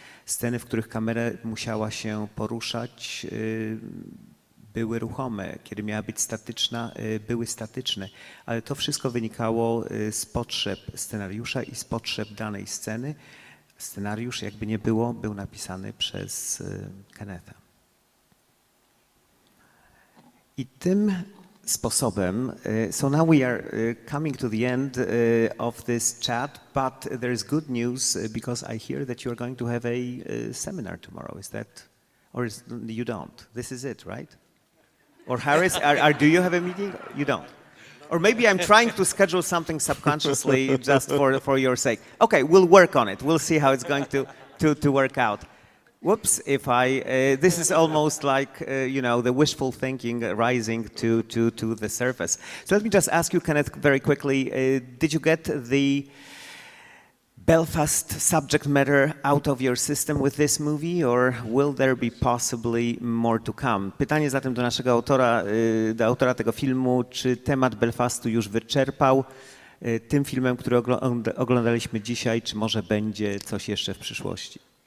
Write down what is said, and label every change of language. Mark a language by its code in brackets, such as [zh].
[pl] Sceny, w których kamera musiała się poruszać, były ruchome. Kiedy miała być statyczna, były statyczne. Ale to wszystko wynikało z potrzeb scenariusza i z potrzeb danej sceny. Scenariusz, jakby nie było, był napisany przez Kennetha. I tym sposobem, [en] so now we are coming to the end of this chat, but there is good news because I hear that you are going to have a seminar tomorrow. Is that, or you don't? This is it, right? Or Harris, do you have a meeting? You don't. Or maybe I'm trying to schedule something subconsciously just for your sake. Okay, we'll work on it. We'll see how it's going to work out. Whoops, this is almost like, the wishful thinking rising to the surface. So let me just ask you, Kenneth, very quickly, did you get the Belfast subject matter out of your system with this movie, or will there be possibly more to come? [pl] Pytanie zatem do naszego autora, do autora tego filmu, czy temat Belfastu już wyczerpał tym filmem, który oglądaliśmy dzisiaj, czy może będzie coś jeszcze w przyszłości?